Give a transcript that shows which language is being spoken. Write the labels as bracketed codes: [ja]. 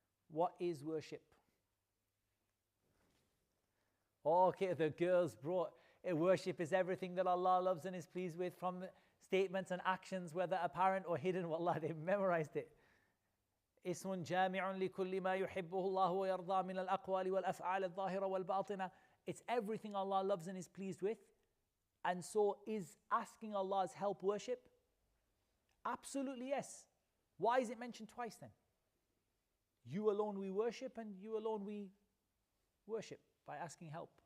[en] What is worship? Okay, the girls brought worship is everything that Allah loves and is pleased with, from statements and actions, whether apparent or hidden. Wallah, they memorized it. [ar] اسم جامع لكل ما يحبه الله ويرضى من الأقوال والأفعال الظاهرة والباطنة. [en] It's everything Allah loves and is pleased with. And so is asking Allah's help worship? Absolutely yes. Why is it mentioned twice then? You alone we worship and you alone we worship by asking help.